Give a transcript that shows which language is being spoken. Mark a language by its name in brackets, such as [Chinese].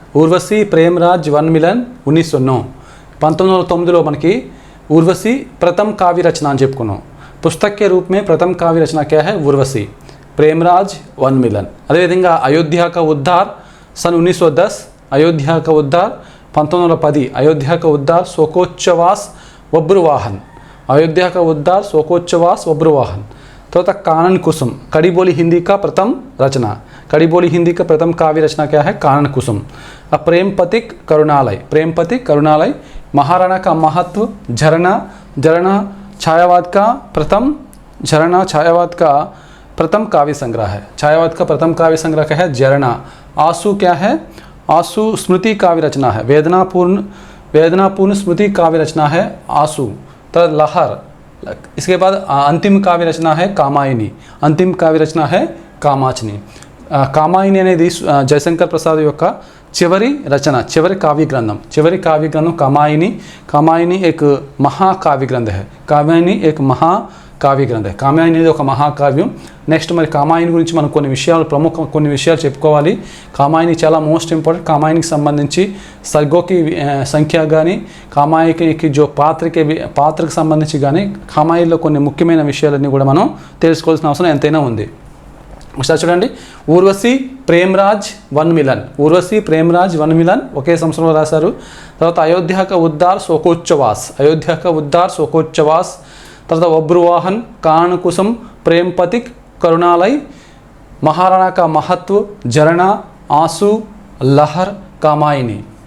[Hindi] Urvashi Premraj one मिलन 1909. [Telugu] 1909లో మనకి [Hindi] उर्वशी प्रथम काव्य रचना [Telugu] అని చెప్పుకున్నాం. [Hindi] पुस्तक के रूप में प्रथम काव्य रचना क्या है? उर्वशी प्रेमराज वन मिलन. అదేవిధంగా अयोध्या का उद्धार सन 1910. अयोध्या का उद्धार 1910. अयोध्या का उद्धार शोकोच्छ्वास बब्रुवाहन. अयोध्या का उद्धार शोकोच्छ्वास बब्रुवाहन. तो कानन कुसुम. कड़ी बोली हिंदी का प्रथम रचना. कड़ी बोली हिंदी का प्रथम काव्य रचना क्या है? कानन कुसुम. प्रेम पथिक करुणालय. महाराणा का महत्व. झरना छायावाद का प्रथम काव्य संग्रह है. छायावाद का प्रथम काव्य संग्रह क्या है? झरना. आंसू क्या है? आंसू स्मृति काव्य रचना है. वेदनापूर्ण स्मृति काव्य रचना है आंसू. तो लहर. इसके बाद अंतिम काव्य रचना है कामायनी. अंतिम काव्य रचना है कामाचनी. [Telugu] कामायनी అనేది జయశంకర్ ప్రసాద్ యొక్క చివరి రచన, చివరి కావ్య గ్రంథం [Hindi] कामायनी एक महाकाव्य ग्रंथ है. कामायनी एक महाकाव्य ग्रंथ है. [Telugu] कामायनी అనేది ఒక మహాకావ్యం. నెక్స్ట్ మరి కామాయని గురించి మనం కొన్ని విషయాలు చెప్పుకోవాలి. కామాయని చాలా మోస్ట్ ఇంపార్టెంట్. కామాయనికి సంబంధించి సర్గో की సంఖ్య కానీ, కామాయకి जो పాత్రకి సంబంధించి కానీ, కామాయిలో కొన్ని ముఖ్యమైన విషయాలన్నీ కూడా మనం తెలుసుకోవాల్సిన అవసరం ఎంతైనా ఉంది. ఒకసారి చూడండి. ఊర్వశి ప్రేమరాజ్ వన్ మిలన్ ఒకే సంవత్సరంలో రాశారు. [Hindi] తర్వాత అయోధ్య का उद्धार शोकोच्छ्वास. [Telugu] తర్వాత [Hindi] बब्रुवाहन, कान कुसुम, प्रेम पथिक, करुणालय, महाराणा का महत्व, झरना, आंसू, लहर, कामायनी.